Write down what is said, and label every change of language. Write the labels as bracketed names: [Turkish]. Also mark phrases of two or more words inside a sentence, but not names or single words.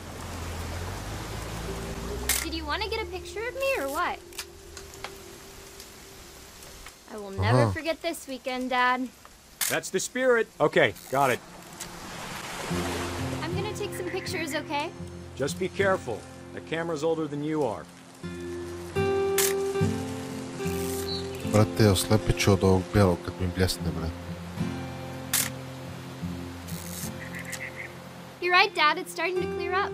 [English] Did you want to get a picture of me or what? I will never forget this weekend, Dad. That's the spirit. Okay, got it. I'm gonna take some pictures, okay? Just be careful. That camera's older than you are. [Bosnian] Brate, oslepit ću od ovog bijelog kad mi bljesne, brate. [English] You're right, Dad. It's starting to clear up.